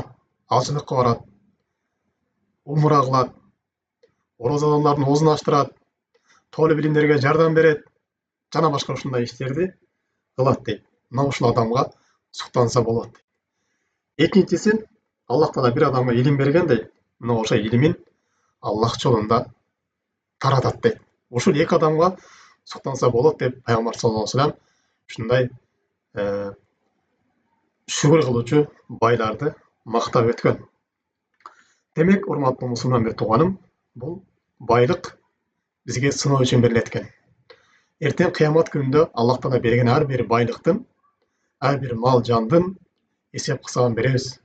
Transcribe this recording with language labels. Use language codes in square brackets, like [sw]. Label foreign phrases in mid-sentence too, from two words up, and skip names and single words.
[ky] Ажылыкка барат, умра кылат, оразадарлардын оозун ачтырат, толуп илимдерге жардам берет, жана башка ушундай иштерди кылат дейт. Мына ушул адамга суктанса болот. Экинчиси, Аллах Таала бир адамга илим бергендей, мына ошо илимин Аллах жолунда таратат дейт. Ушул эки адамга суктанса болот деп пайгамбар [ar] صلى الله عليه وسلم [ky] ушундай шүгүр кылуучу байларды мактап өткөн. Демек, урматтуу мусулман бир тууганым, бул байлык бизге сыноо үчүн берилет экен. Эртең кыямат күнүндө Аллах Таала берген ар бир байлыктын, ар бир мал жандын эсеп кысабын беребиз.